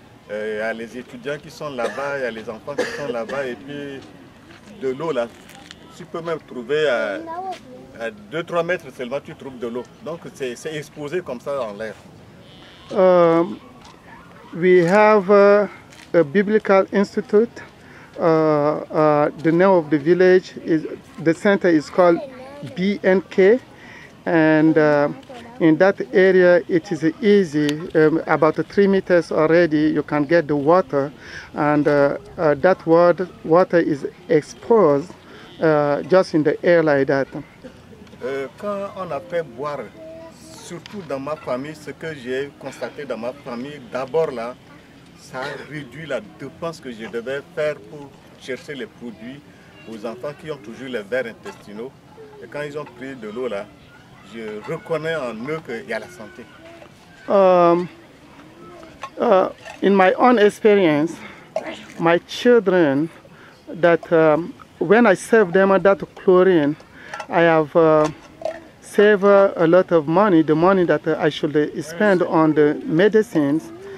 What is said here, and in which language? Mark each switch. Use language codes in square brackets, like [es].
[fr] Il y a les étudiants qui sont là-bas, il y a les enfants qui sont là-bas, et puis de l'eau là, tu peux même trouver à 2-3 mètres seulement, tu trouves de l'eau. Donc c'est exposé comme ça en l'air. [en] We have a biblical institute. The name of the village the center is called BNK, and in that area it is easy, about 3 meters already you can get the water, and that water is exposed just in the air like that. [fr] Quand on a fait boire, surtout dans ma famille, ce que j'ai constaté dans ma famille, d'abord là, ça a réduit la dépense que je devais faire pour chercher les produits aux enfants qui ont toujours les vers intestinaux. Et quand ils ont pris de l'eau là, je reconnais en eux qu'il y a la santé. [en] In my own experience, my children, that when I serve them that chlorine, I have saved a lot of money, the money that I should spend on the medicines.